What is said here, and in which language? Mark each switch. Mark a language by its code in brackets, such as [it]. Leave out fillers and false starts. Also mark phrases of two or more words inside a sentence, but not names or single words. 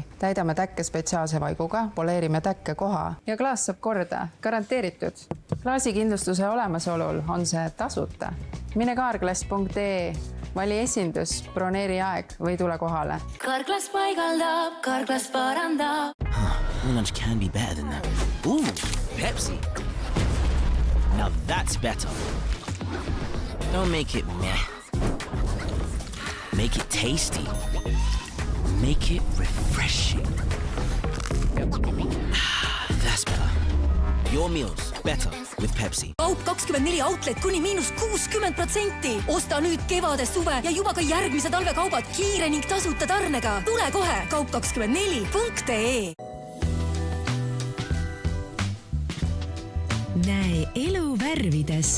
[et] Täidame täkke spetsiaalse vaiguga, poleerime täkke koha ja klaas saab korda, garanteeritud. Klaasikindlustuse olemasolul on see tasuta. Mine kaarklass.ee, vali esindus, broneeri aeg või tule kohale. Kaarklass paigaldab, Kaarklass parandab. [en] Lunch can be better than that. Ooh, Pepsi. Now that's better. Don't make it meh. Make it tasty. Make it refreshing. That's better. Your meals better with Pepsi. [et] Kaup 24 outlet kuni -60%. Osta nüüd kevade, suve ja juba ka järgmise talvekaubad kiire ning tasuta tarnega. Tule kohe kaup24.ee. Näe elu värvides.